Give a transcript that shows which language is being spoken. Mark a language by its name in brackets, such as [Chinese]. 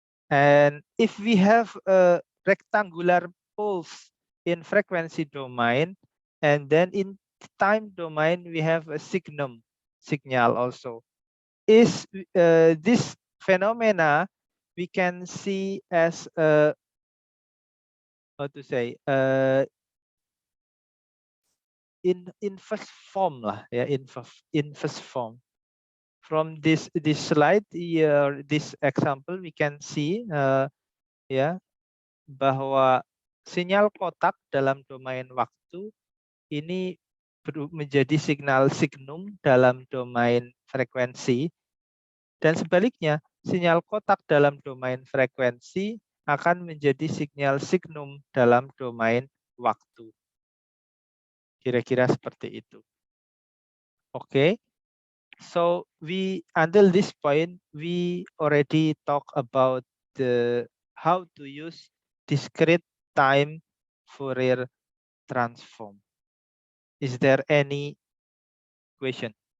[English] And if we have a rectangular pulse in frequency domain, and then in time domain, we have a signal also. Is this phenomena we can see as a, how to say, in first form lah, ya, in first form. [Indonesian] From this slide here, this example, we can see ya, bahwa sinyal kotak dalam domain waktu ini menjadi signal signum dalam domain frekuensi, dan sebaliknya sinyal kotak dalam domain frekuensi akan menjadi sinyal signum dalam domain waktu. Kira-kira seperti itu. Oke. [English] So until this point we already talk about the how to use discrete time Fourier transform. Is there any question?